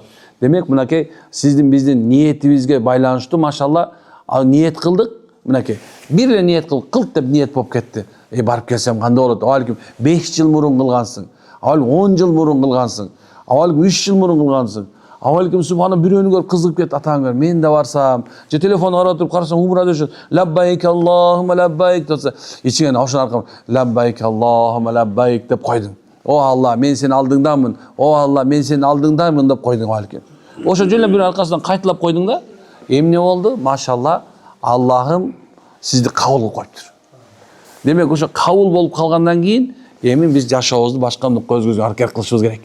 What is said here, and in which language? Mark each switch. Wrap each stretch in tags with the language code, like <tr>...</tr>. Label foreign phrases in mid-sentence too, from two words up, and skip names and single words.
<ky>Демек, мынакей сиздин биздин ниетибизге байланыштуу машалла ниет кылдык. Мынакей бир эле ниет кылт деп ниет болуп кетти. Барып келсем кандай болот? Балким 5 жыл мурун кылгансың. Балким 10 жыл мурун кылгансың. Балким 3 жыл мурун кылгансың. Балким субхана бирөөнү көрүп кызыгып кетти, атаң көр, мен да барсам. Же телефон карап туруп карасаң умра дөшөт.</ky> <ar>لبيك اللهم لبيك</ar> <ky>десе, ичиңен ошон аркылуу</ky> <ar>لبيك اللهم لبيك</ar> <ky>деп койдуң. О Алла, мен сенин алдыңдамын. О Алла, мен сенин алдыңдамын деп койдуң балким. Ошо жөн бир аркасынан кайталап койдуң да. Эмне болду? Машалла, Аллахым сизди кабыл кылып коюптур. Демек, ошо кабыл болуп калгандан кийин эми биз жашообузду башкандык көзгөзгө аракет кылышыбыз керек.</ky>